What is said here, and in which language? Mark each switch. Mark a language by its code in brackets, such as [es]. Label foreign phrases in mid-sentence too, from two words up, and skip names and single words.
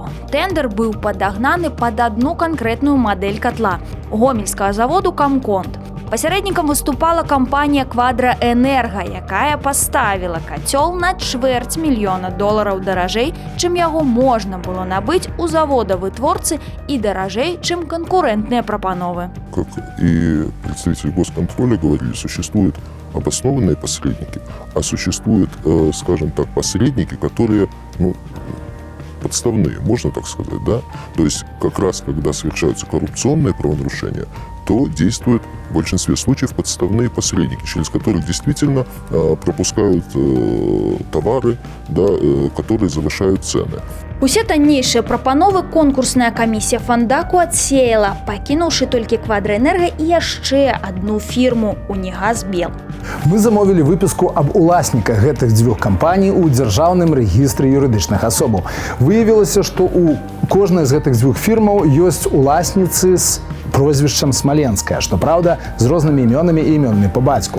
[be] Тэндэр быў падагнаны пад адну канкрэтную мадэль катла – гомельскага заводу «Камконт». Пасярэднікам выступала кампанія «Квадраэнерга», якая паставіла кацёл на $250 000 даражэй, чым яго можна было набыць у завода-вытворцы і даражэй, чым канкурэнтныя прапановы. [ru] Как и представители госконтроля говорили, существуют обоснованные посредники, а существуют, скажем так, посредники, которые, подставные, можно так сказать, да? То есть как раз, когда совершаются коррупционные правонарушения, то действуют в большинстве случаев подставные посредники, через которых действительно пропускают товары, да, которые завышают цены. [be] Усе таннейшыя прапановы конкурсная камісія фандаку адсеяла, пакінуўшы толькі Квадраэнерга і яшчэ адну фірму «Унігазбел». Мы замовілі выпіску аб уласніках гэтых дзвюх кампаній у дзяржаўным рэгістры юрыдычных асобаў. Выявілася, што ў кожнай з гэтых дзвюх фірмаў ёсць уласніцы з прозвішчам Смаленская, што праўда, з рознымі імёнамі і імёнамі па бацьку.